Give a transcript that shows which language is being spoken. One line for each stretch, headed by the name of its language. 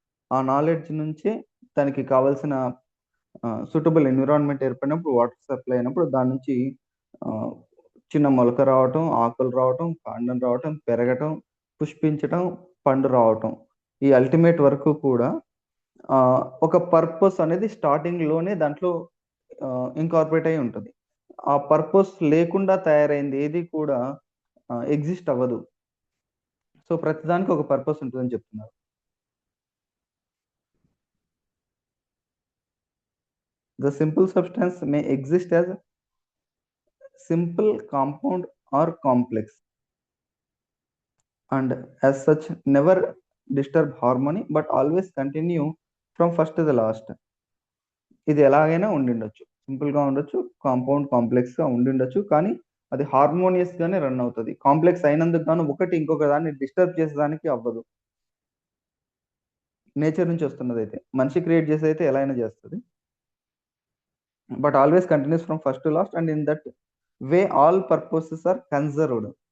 Telugu: ఆ నాలెడ్జ్ నుంచే దానికి కావాల్సిన సూటబుల్ ఎన్విరాన్మెంట్ ఏర్పడినప్పుడు, వాటర్ సప్లై అయినప్పుడు దాని నుంచి చిన్న మొలక రావటం, ఆకులు రావటం, కాండం రావటం, పెరగటం, పుష్పించటం, పండు రావటం, ఈ అల్టిమేట్ వరకు కూడా ఒక పర్పస్ అనేది స్టార్టింగ్ లోనే దాంట్లో ఇన్కార్పొరేట్ అయి ఉంటుంది. ఆ పర్పస్ లేకుండా తయారైంది ఏది కూడా ఎగ్జిస్ట్ అవ్వదు. సో ప్రతిదానికి ఒక పర్పస్ ఉంటుందని చెప్తున్నారు.
English: The simple substance may exist as simple, compound or complex, and as such never disturb harmony but always continue from first to the last.
Telugu: ఇది ఎలాగైనా ఉండిండొచ్చు, సింపుల్ గా ఉండొచ్చు, కాంపౌండ్ కాంప్లెక్స్ గా ఉండిండొచ్చు, కానీ అది హార్మోనియస్ గానే రన్ అవుతుంది. కాంప్లెక్స్ అయినందుకు గాను ఒకటి ఇంకొక దాన్ని డిస్టర్బ్ చేసేదానికి అవ్వదు. నేచర్ నుంచి వస్తున్నది అయితే, మనిషి క్రియేట్ చేసేది అయితే ఎలా అయినా చేస్తుంది,
English: But always continues from first to last, and in that way all purposes are conserved.